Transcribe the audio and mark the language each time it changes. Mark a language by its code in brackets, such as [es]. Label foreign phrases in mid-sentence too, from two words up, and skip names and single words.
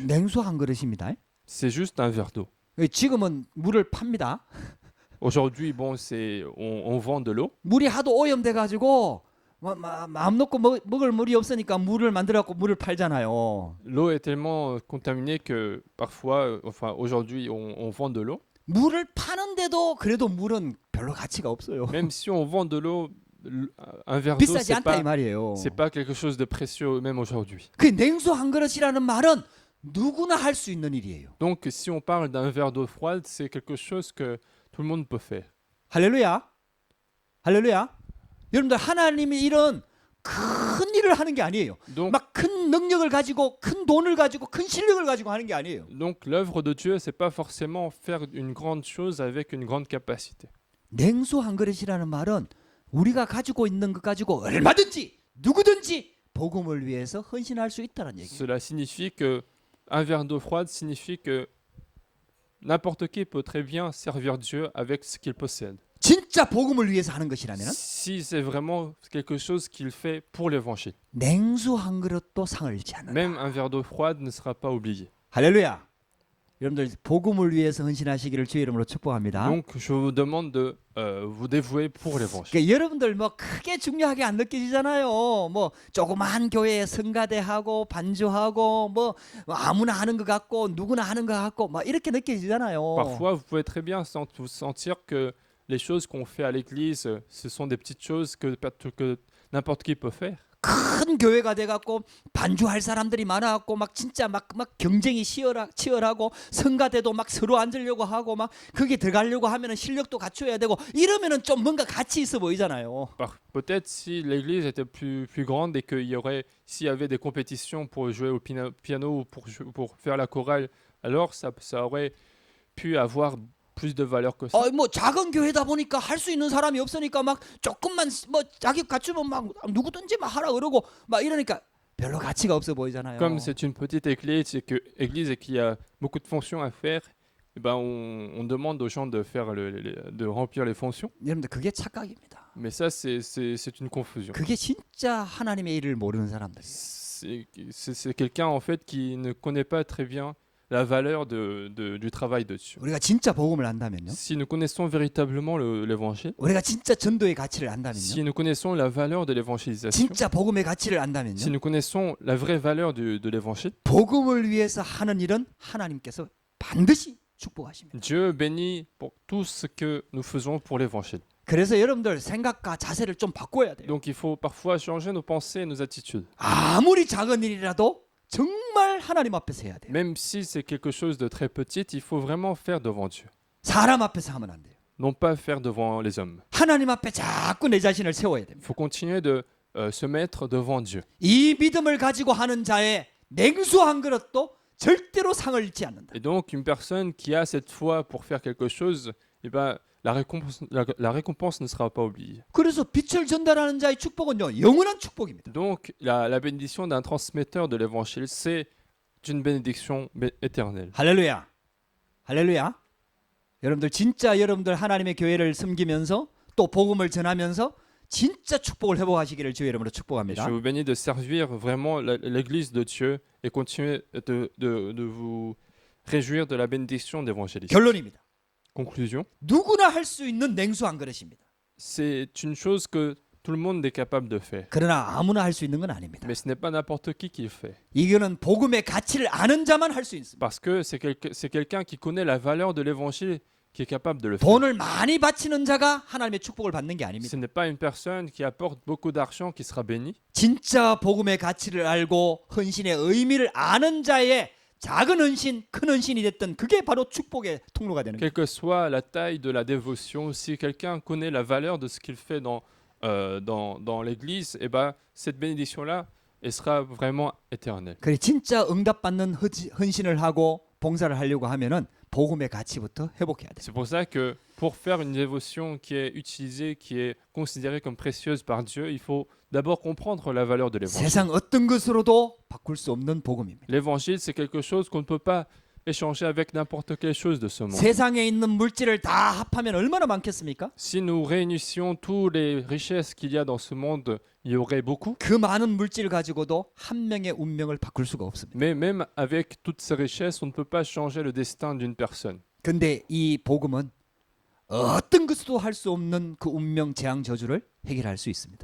[ko] 냉수 한 그릇입니다. [fr] C'est juste un verre d'eau. [ko] 지금은 물을 팝니다. [fr] Aujourd'hui, bon, on vend de l'eau. [ko] 물이 하도 오염돼 가지고 마음 놓고 먹을 물이 없으니까 물을 만들어 갖고 물을 팔잖아요. [fr] L'eau est tellement contaminée que parfois, aujourd'hui, on vend de l'eau. [ko] 물을 파는데도 그래도 물은 별로 가치가 없어요. [fr] Même si on vend de l'eau, un verre d'eau, [ko] 비싸지 않다 이 말이에요. [fr] c'est pas quelque chose de précieux même aujourd'hui. [ko] 그 냉수 한 그릇이라는 말은 누구나 할 수 있는 일이에요. [fr] Donc, si on parle d'un verre d'eau froide, c'est quelque chose que tout le monde peut faire. [ko] 할렐루야. 할렐루야. 여러분들 하나님이 이런 큰 일을 하는 게 아니에요. [fr] Donc, [ko] 막 큰 능력을 가지고 큰 돈을 가지고 큰 실력을 가지고 하는 게 아니에요. [fr] l'œuvre de Dieu, c'est pas forcément faire une grande chose avec une grande capacité. [ko] 냉수 한 그릇이라는 말은 우리가 가지고 있는 것 가지고 얼마든지 누구든지 복음을 위해서 헌신할 수 있다는 얘기예요. [fr] Cela signifie que un verre d'eau froide signifie que n'importe qui peut très bien servir Dieu avec ce qu'il possède. [ko] 진짜 복음을 위해서 하는 것이라면 [fr] Si c'est vraiment quelque chose qu'il fait pour l'évangile. [ko] 냉수 한 그릇도 상을 잃지 않는다. [fr] Même un verre d'eau froide ne sera pas oublié. [ko] 할렐루야. 여러분들 복음을 위해서 헌신하시기를 주의 이름으로 축복합니다. [fr] Donc, je vous demande de vous dévouer pour l'évangile. [ko] 그러니까 여러분들 뭐 크게 중요하게 안 느껴지잖아요. 뭐 조그마한 교회에 성가대하고 반주하고 뭐 아무나 하는 것 같고 누구나 하는 것 같고 막 이렇게 느껴지잖아요. [fr] Parfois, vous pouvez très bien vous sentir que les choses qu'on fait à l'église, ce sont des petites choses que n'importe qui peut faire. [ko] 큰 교회가 돼갖고 반주할 사람들이 많아갖고 막 진짜 막 경쟁이 치열하고 성가대도 막 서로 앉으려고 하고 막 거기 들어가려고 하면은 실력도 갖춰야 되고 이러면은 좀 뭔가 가치 있어 보이잖아요. [fr] Peut-être si l'église était plus grande et s'il y avait des compétitions pour jouer au piano ou pour faire la chorale, alors ça aurait pu avoir plus de valeur que ça. [ko] 뭐 작은 교회다 보니까 할 수 있는 사람이 없으니까 막 조금만 뭐 자기 갖추면 막 누구든지 막 하라 그러고 막 이러니까 별로 가치가 없어 보이잖아요. [fr] Comme c'est une petite église et qu'il y a beaucoup de fonctions à faire, eh ben on demande aux gens de faire de remplir les fonctions. [ko] 여러분들 그게 착각입니다. [fr] Mais ça c'est une confusion. [ko] 그게 진짜 하나님의 일을 모르는 사람들이에요. [fr] C'est quelqu'un en fait qui ne connaît pas très bien la valeur du travail de Dieu. [ko] 우리가 진짜 복음을 안다면요. [fr] Si nous connaissons véritablement l'évangile, [ko] 우리가 진짜 전도의 가치를 안다면요. [fr] si nous connaissons la valeur de l'évangélisation, [ko] 진짜 복음의 가치를 안다면요. [fr] si nous connaissons la vraie valeur de l'évangile, [ko] 복음을 위해서 하는 일은 하나님께서 반드시 축복하십니다. [fr] Dieu bénit pour tout ce que nous faisons pour l'évangile. [ko] 그래서 여러분들 생각과 자세를 좀 바꿔야 돼요. [fr] Donc il faut parfois changer nos pensées et nos attitudes. [ko] 아무리 작은 일이라도 정말 하나님 앞에서 해야 돼요. [fr] Même si c'est quelque chose de très petit, il faut vraiment faire devant Dieu. [ko] 사람 앞에서 하면 안 돼요. [fr] non pas faire devant les hommes. [ko] 하나님 앞에 자꾸 내 자신을 세워야 됩니다. [fr] Il faut continuer de se mettre devant Dieu. [ko] 이 믿음을 가지고 하는 자의 냉수한 그릇도 절대로 상을 잃지 않는다. [fr] Et donc, une personne qui a cette foi pour faire quelque chose, eh ben, la récompense ne sera pas oubliée. [ko] 그래서 빛을 전달하는 자의 축복은요, 영원한 축복입니다. [fr] Donc, la bénédiction d'un transmetteur de l'évangile, c'est une bénédiction éternelle. [ko] 할렐루야. 할렐루야. 여러분들 진짜 여러분들 하나님의 교회를 섬기면서 또 복음을 전하면서 진짜 축복을 회복하시기를 주의 이름으로 [fr] Et [ko] 축복합니다. [fr] je vous bénis de servir vraiment l'Église de Dieu et continuer de vous réjouir de la bénédiction d'évangélisme. [ko] 결론입니다. [fr] Conclusion, [ko] 누구나 할 수 있는 냉수한 그릇입니다. [fr] c'est une chose que tout le monde est capable de faire. [ko] 그러나 아무나 할 수 있는 건 아닙니다. [fr] Mais ce n'est pas n'importe qui le fait. [ko] 이거는 복음의 가치를 아는 자만 할 수 있습니다. [fr] Parce que c'est quelqu'un qui connaît la valeur de l'évangile qui est capable de le faire. [ko] 돈을 많이 바치는 자가 하나님의 축복을 받는 게 아닙니다. [fr] Ce n'est pas une personne qui apporte beaucoup d'argent qui sera bénie. [ko] 진짜 복음의 가치를 알고 헌신의 의미를 아는 자의 작은 헌신, 큰 헌신이 됐던 그게 바로 축복의 통로가 되는 거예요. [fr] Quelle que soit la taille de la dévotion, si quelqu'un connaît la valeur de ce qu'il fait dans l'Église, eh ben, cette bénédiction-là, elle sera vraiment éternelle. [ko] 그래 진짜 응답받는 헌신을 하고 봉사를 하려고 하면은 복음의 가치부터 회복해야 돼요. [fr] C'est pour ça que pour faire une dévotion qui est utilisée, qui est considérée comme précieuse par Dieu, il faut d'abord comprendre la valeur de l'évangile. [ko] 세상 어떤 것으로도 바꿀 수 없는 복음입니다. [fr] L'évangile, c'est quelque chose qu'on ne peut pas échanger avec n'importe quelle chose de ce monde. [ko] 세상에 있는 물질을 다 합하면 얼마나 많겠습니까? [fr] Si nous réunissions toutes les richesses qu'il y a dans ce monde, il y aurait beaucoup. [ko] 그 많은 물질 가지고도 한 명의 운명을 바꿀 수가 없습니다. [fr] Mais même avec toutes ces richesses, on ne peut pas changer le destin d'une personne. [ko] 근데 이 복음은 어떤 것도 할 수 없는 그 운명 재앙 저주를 해결할 수 있습니다.